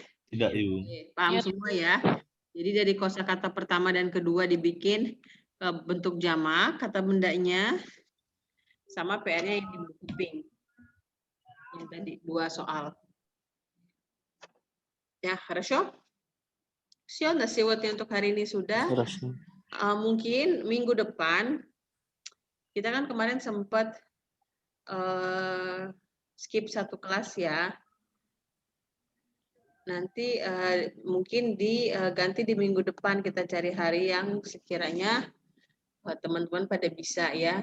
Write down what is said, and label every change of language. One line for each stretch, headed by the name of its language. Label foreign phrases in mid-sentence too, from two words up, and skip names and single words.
Indonesian: Tidak, Ibu. Paham semua ya. Jadi dari kosakata pertama dan kedua dibikin bentuk jamak, kata bendanya, sama PR-nya yang di kuping. Yang tadi, 2 soal. Ya,
Russian: хорошо? Все, на сегодня
Indonesian: untuk hari ini sudah. Mungkin minggu depan, kita kan kemarin sempat skip 1 kelas ya. nanti mungkin diganti di minggu depan, kita cari hari yang sekiranya teman-teman pada bisa ya.